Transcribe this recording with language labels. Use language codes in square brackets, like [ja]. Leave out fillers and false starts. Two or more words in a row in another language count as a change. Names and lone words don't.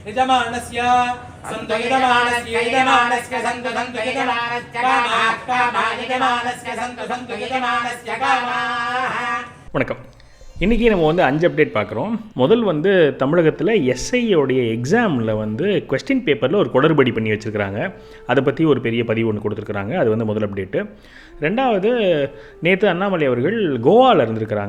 [sa] यजमानस्य सन्तु यजमानस्य यजमानस्य सन्तु सन्तु यजमानस्य कामाः कामाः यजमानस्य सन्तु सन्तु यजमानस्य कामाः. [ta] வணக்கம். இன்றைக்கி நம்ம வந்து 5 அப்டேட் பார்க்குறோம். முதல் வந்து தமிழகத்தில் எஸ்ஐயோடைய எக்ஸாமில் வந்து [en] question paperil [ta] ஒரு குளறுபடி பண்ணி வச்சுருக்கிறாங்க. அதை பற்றி ஒரு பெரிய பதிவு ஒன்று கொடுத்துருக்குறாங்க. அது வந்து முதல் அப்டேட்டு. ரெண்டாவது, நேற்று அண்ணாமலை அவர்கள் கோவாவில் இருந்திருக்கிறாங்க.